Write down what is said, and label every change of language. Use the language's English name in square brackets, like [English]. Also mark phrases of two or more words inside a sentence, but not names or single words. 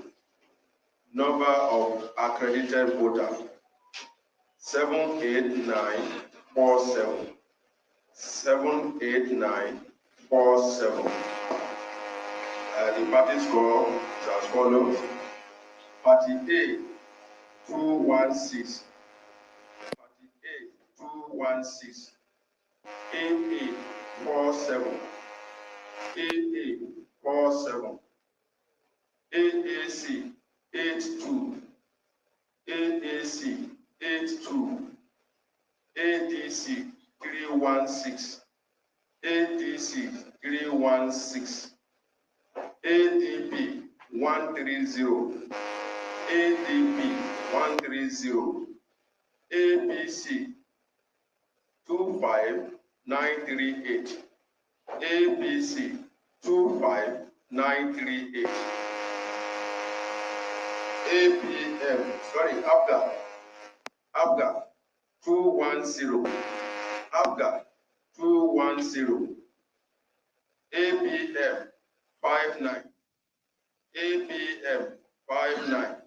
[English] Number of accredited voters, 78947. 78947. The party score is as follows. Party A, 216. Party A, 216. AA, 47. AA, 47. AAC, 82. AAC, 82. ADC, 316. ADC, 316. ADP, 130. ADP, 130. ABC, 25938. ABC, 25938. APM, ABGA, 210. ABGA, 210. APM, 59. APM, 59.